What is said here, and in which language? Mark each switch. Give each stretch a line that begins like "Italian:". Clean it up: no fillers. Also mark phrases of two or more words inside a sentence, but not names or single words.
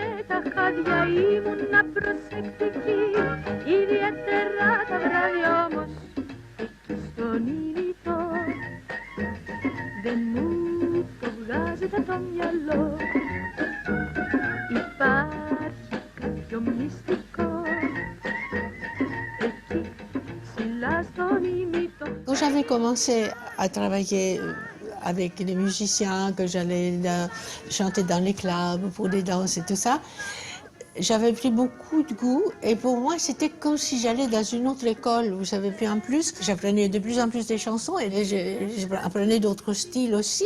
Greek: τα χάδια, ήμουνα προσεκτική, ιδιαίτερα τα βράδια όμως, εκεί στον ήλιτο, δεν μου το βγάζεται το μυαλό, υπάρχει κάποιο μυστικό, εκεί ψηλά στον ήλιτο.
French: Quand j'avais commencé à travailler avec les musiciens, que j'allais chanter dans les clubs, pour des danses et tout ça, j'avais pris beaucoup de goût et pour moi c'était comme si j'allais dans une autre école. Vous savez, puis en plus, j'apprenais de plus en plus des chansons et j'apprenais d'autres styles aussi.